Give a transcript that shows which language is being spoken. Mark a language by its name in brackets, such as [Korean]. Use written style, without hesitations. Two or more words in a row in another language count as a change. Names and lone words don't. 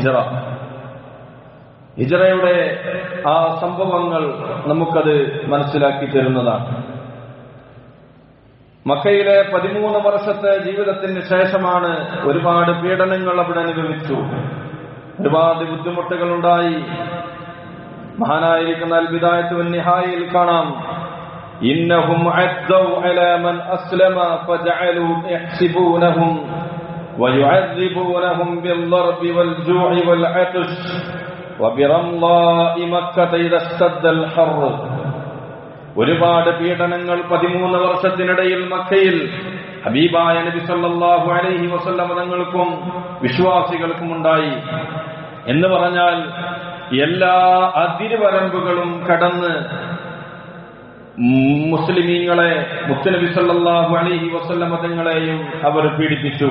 [Malayalam] ഹിജ്റയുടെ ആ സംഭവങ്ങൾ നമുക്കത് മനസ്സിലാക്കി തരുന്നതാണ്. മക്കയിലെ 13 വർഷത്തെ ജീവിതത്തിന് ശേഷമാണ് ഒരുപാട് പീഡനങ്ങൾ അവിടെ അനുഭവിച്ചു, ഒരുപാട് ബുദ്ധിമുട്ടുകൾ ഉണ്ടായി. മഹാനായിരിക്കുന്ന അൽ ബിദായത്ത് വൻ നിഹായയിൽ കാണാം, [Arabic] إنهم عدوا على من أسلم فجعلوا يحسبونهم ويعذبونهم بالضرب والجوع والعطش وبرمضاء مكة إذا اشتد الحر. [Malayalam] ഒരുപാട് പീഡനങ്ങൾ 13 വർഷത്തിനിടയിൽ മക്കയിൽ ഹബീബായ നബി [Arabic] صلى الله عليه وسلم [Malayalam] തങ്ങൾക്കും വിശ്വാസികൾക്കും ഉണ്ടായി. എന്ന് പറഞ്ഞാൽ എല്ലാ അതിർവരമ്പുകളും കടന്ന് മുസ്ലിമീങ്ങളെ, മുത്തുനബി [Arabic] صلى الله عليه وسلم [Malayalam] തങ്ങളെയും അവർ പീഡിപ്പിച്ചു.